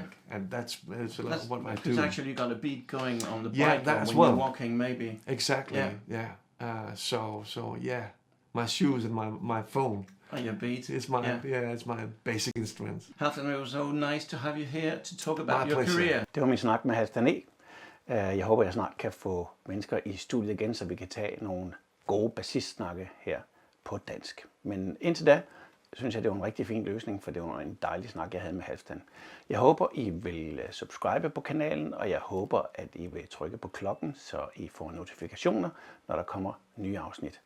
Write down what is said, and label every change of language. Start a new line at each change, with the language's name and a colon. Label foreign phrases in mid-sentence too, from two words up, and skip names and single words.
English: think. And that's what I do. Because actually you got a beat going on the bike Yeah, or that's when well. you're walking, maybe. Exactly. Yeah. Yeah. So yeah, my shoes and my phone. Oh, your beat. It's my basic instruments. Halfdan, it was so nice to have you here to talk about My your pleasure. career.
Danish: Det var min snak med Halfdan E. Jeg håber, jeg snart kan få mennesker i studiet igen, så vi kan tage nogle gode bassistsnakke her på dansk. Men indtil da, synes jeg, det var en rigtig fin løsning, for det var en dejlig snak, jeg havde med Halfdan. Jeg håber, I vil subscribe på kanalen, og jeg håber, at I vil trykke på klokken, så I får notifikationer, når der kommer nye afsnit.